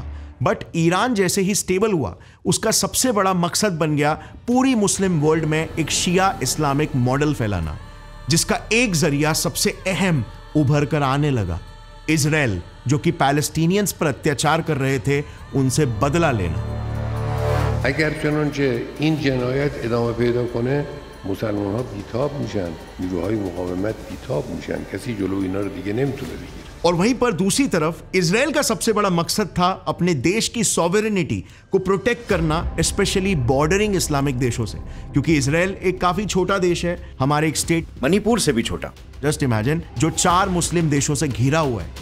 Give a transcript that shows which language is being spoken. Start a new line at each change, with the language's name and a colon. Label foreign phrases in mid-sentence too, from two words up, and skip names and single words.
Hindi: बट ईरान जैसे ही स्टेबल हुआ, उसका सबसे बड़ा मकसद बन गया पूरी
English: Muslim world
Hindi: में एक शिया
English: Islamic model
Hindi: फैलाना, जिसका एक जरिया सबसे अहम उभर कर आने लगा, इजराइल, जो कि पैलेस्टीनियंस पर अत्याचार कर रहे थे, उनसे बदला लेना।
Persian: اگر چنانچه این جنایت ادامه پیدا کنه مسلمان‌ها بیتاب میشن، نیروهای مقاومت بیتاب میشن، کسی جلو اینا رو دیگه نمیتونه بگیره।
Hindi: और वहीं पर दूसरी तरफ इजराइल का सबसे बड़ा मकसद था अपने देश की सॉवरेनिटी को प्रोटेक्ट करना,
English: specially bordering Islamic
Hindi: देशों से, क्योंकि इजराइल एक काफी छोटा देश है, हमारे एक स्टेट मणिपुर से भी छोटा,
English: just imagine,
Hindi: जो 4 मुस्लिम देशों से घिरा हुआ है।